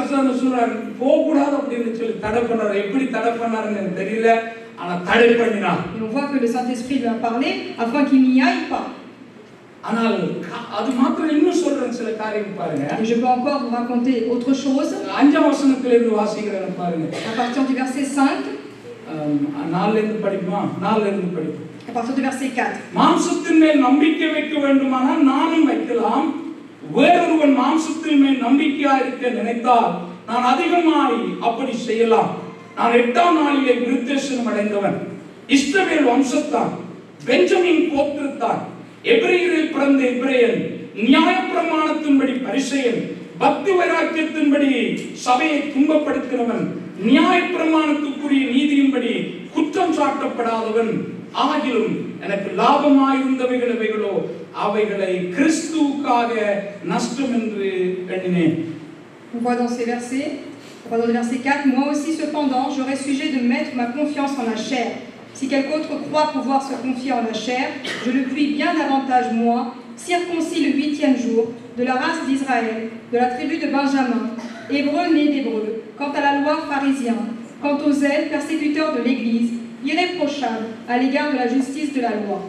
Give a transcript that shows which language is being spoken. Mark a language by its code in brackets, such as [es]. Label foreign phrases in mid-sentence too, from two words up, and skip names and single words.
[fr] on voit que le Saint-Esprit lui a parlé afin qu'il n'y aille pas. Et je peux encore vous raconter autre chose. À partir du verset 5. À partir du verset 4. [ta] மாம்சத்தின் மேல் நம்பிக்கை வைக்க வேண்டுமானால் நானும் வைக்கலாம். வேறொருவன் மாம்சத்தின் மேல் நம்பிக்கையா இருக்க நினைத்தால் நான் அதிகமாய் அப்படி செய்யலாம். நான் 8ஆம் நாளிலே விருத்தசனம் அடைந்தவன். இஸ்ரவேல் வம்சத்தான், பெஞ்சமின் கோத்திரத்தான், எபிரேயரில் பிறந்த எபிரேயன், நியாயப்பிரமாணத்தின்படி பரிசேயன், பக்தி வைராக்கியத்தின்படி சபையை துன்பப்படுத்தினவன், நியாயப்பிரமாணத்துக்குரிய நீதியின்படி குற்றம் சாட்டப்படாதவன். ஆகிலும் எனக்கு லாபமாயிருந்தவைகளோ அவைகளை கிறிஸ்துவுக்காக நஷ்டம் என்று எண்ணினேன். [fr] On voit dans ces versets, dans le verset 4, moi aussi cependant j'aurais sujet de mettre ma confiance en la chair. Si quelque autre croit pouvoir se confier en la chair, je le puis bien davantage moi, circoncis le 8e jour, de la race d'Israël, de la tribu de Benjamin, hébreu né d'hébreu, quant à la loi pharisien, quant aux zèle persécuteurs de l'Église, irréprochable à l'égard de la justice de la loi.